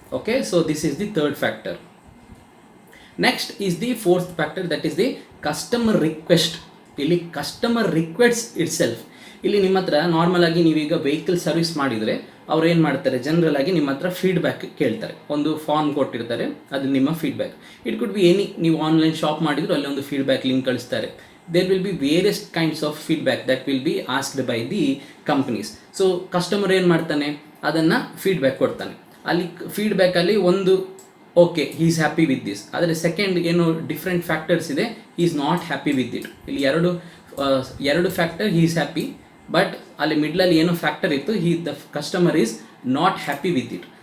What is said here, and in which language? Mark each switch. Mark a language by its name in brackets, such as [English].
[English] Okay, so this is the third factor. Next is the fourth factor, that is the customer request. [Kannada] ಇಲ್ಲಿ customer request it self. ಇಲ್ಲಿ ನಿಮ್ಮ ಹತ್ರ normal ಆಗಿ ನೀವೀಗ vehicle service ಮಾಡಿದರೆ ಅವ್ರು ಏನು ಮಾಡ್ತಾರೆ, ಜನರಲ್ ಆಗಿ ನಿಮ್ಮ ಹತ್ರ ಫೀಡ್ಬ್ಯಾಕ್ ಕೇಳ್ತಾರೆ, ಒಂದು ಫಾರ್ಮ್ ಕೊಟ್ಟಿರ್ತಾರೆ, ಅದು ನಿಮ್ಮ feedback. [English] it could be any, [Kannada] ನೀವು ಆನ್ಲೈನ್ ಶಾಪ್ ಮಾಡಿದ್ರು ಅಲ್ಲಿ ಒಂದು ಫೀಡ್ಬ್ಯಾಕ್ ಲಿಂಕ್ ಕಳಿಸ್ತಾರೆ. [English] there will be various kinds of feedback that will be asked by the companies. [Kannada] So customer ಏನು ಮಾಡ್ತಾನೆ, ಅದನ್ನು ಫೀಡ್ಬ್ಯಾಕ್ ಕೊಡ್ತಾನೆ. ಅಲ್ಲಿ ಫೀಡ್ಬ್ಯಾಕಲ್ಲಿ ಒಂದು okay [English] he is happy with this, [Kannada] ಆದರೆ ಸೆಕೆಂಡ್ ಏನು ಡಿಫ್ರೆಂಟ್ ಫ್ಯಾಕ್ಟರ್ಸ್ ಇದೆ, [English] He is not happy with it. [Kannada] ಇಲ್ಲಿ ಎರಡು factor, he is happy, but ಅಲ್ಲಿ ಮಿಡ್ಲಲ್ಲಿ ಏನೋ ಫ್ಯಾಕ್ಟರ್ ಇತ್ತು, [English] The customer is not happy with it.